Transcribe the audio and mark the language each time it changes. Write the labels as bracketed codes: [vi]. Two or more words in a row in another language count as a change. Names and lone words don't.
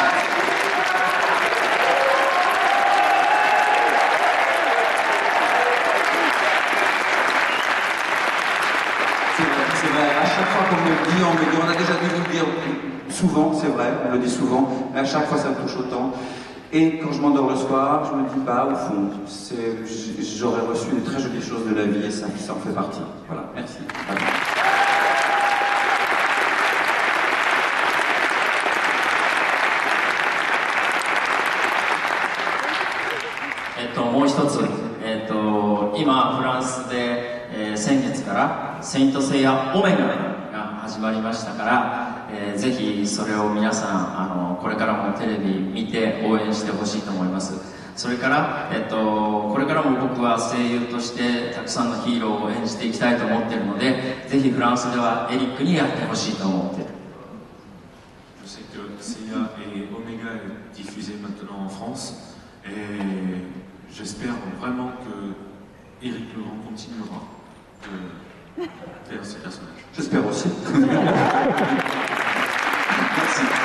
[fr] C'est vrai, à chaque fois qu'on me le dit, on a déjà dû vous le dire souvent, c'est vrai, on le dit souvent, mais à chaque fois ça me touche autant. Et quand je m'endors le soir, je me dis, bah au fond, j'aurais reçu des très jolies choses de la vie et ça en fait partie. Voilà, merci. Voilà. [ja] もう一つ、今フランスで、先月からセイントセイヤオメガが始まりましたから、ぜひそれを皆さんこれからもテレビ見て応援してほしいと思います。それから、これからも僕は声優としてたくさんのヒーローを演じていきたいと思っているので、ぜひフランスではエリックにやってほしいと思っている。 [fr] Je sais que Seiya et Omega est diffusé maintenant en France et j'espère vraiment que Eric Laurent continuera de faire ces personnages. J'espère aussi. Merci.